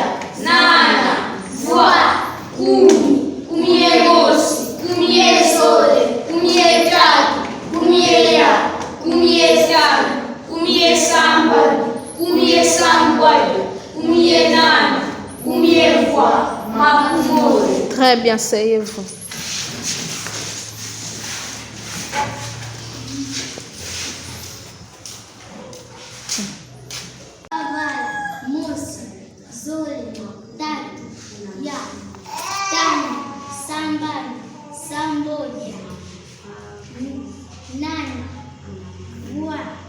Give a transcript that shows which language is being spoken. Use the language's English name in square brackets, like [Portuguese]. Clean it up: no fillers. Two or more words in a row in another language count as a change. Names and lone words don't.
[Kongo] nana, voix, kumi, kumie mosi, kumie zole, kumie tatu, kumie ya, kumie tanu, kumie sambanu, kumie sambwadia, kumie nana, kumie voix, makumole. [French] Très bien, asseyez-vous. [Kongo] Mosi, zole, tatu, ya, tanu, sambanu, sambodia, nana, voix.